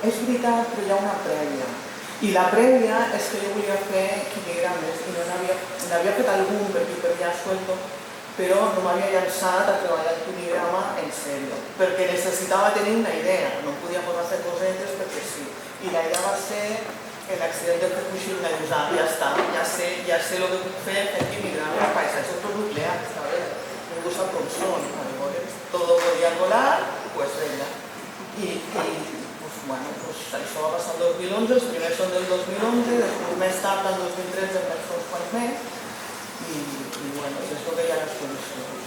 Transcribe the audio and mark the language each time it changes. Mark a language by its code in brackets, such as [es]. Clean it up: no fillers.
[ca] És veritat, però hi ha una prèvia. I la prèvia és que jo volia fer quiligrames i n'havia fet algun perquè perdia sueldo, però no m'havia llançat a treballar el quiligrama en sèrio, perquè necessitava tenir una idea, no podia posar a fer cosetes perquè sí. I la idea va ser l'accident de Fukushima, i ja està, ja sé el que puc fer en quiligrames, paisatges nuclears, [es] ¿sabes? [ca] Ningú sap com són, [es] todo podía volar, pues venga. [ca] I això va passar el 2011, els primers són del 2011, després més tard, el 2013, en vaig fer uns quants més, i és el que hi ha a l'exposició.